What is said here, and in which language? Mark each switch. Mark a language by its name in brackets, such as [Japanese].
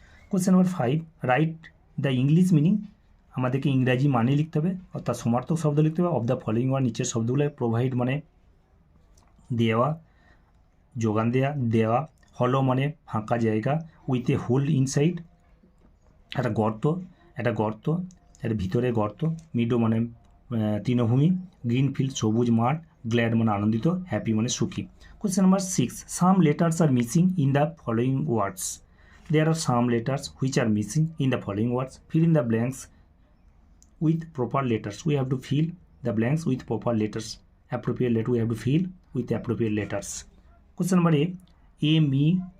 [English] Question number 5, write the English meaning. [Bangla] আমাদেরকে ইংরাজি মানে লিখতে হবে, অর্থাৎ সমার্থক শব্দ লিখতে হবে [English] of the following word, [Bangla] নিচের শব্দগুলো। প্রোভাইড মানে দেওয়া, যোগান দেওয়া, হলো মানে ফাঁকা জায়গা, [English] with a hole inside, [Bangla] একটা গর্ত, একটা ভিতরে গর্ত, মিডো মানে তৃণভূমি, [English] green field [Bangla] সবুজ মাঠ, গ্ল্যাড মানে আনন্দিত, হ্যাপি মানে সুখী। [English] Question number 6, some letters are missing in the following words. There are some letters which are missing in the following words. Fill in the blanks with proper letters. We have to fill the blanks with proper letters. Appropriate letter we have to fill with appropriate letters. Question number A, M-E-I-C-I-E.